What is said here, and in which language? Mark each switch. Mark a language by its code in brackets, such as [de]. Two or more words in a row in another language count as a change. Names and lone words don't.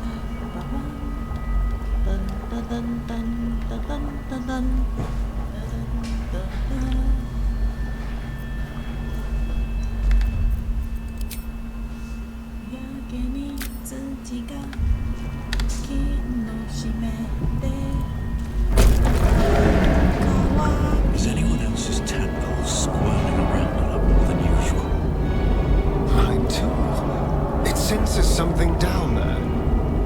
[en] 给你自己が気の締めで Is anyone else's tadpole squirming around a lot more than usual? Mine too. It senses something down there.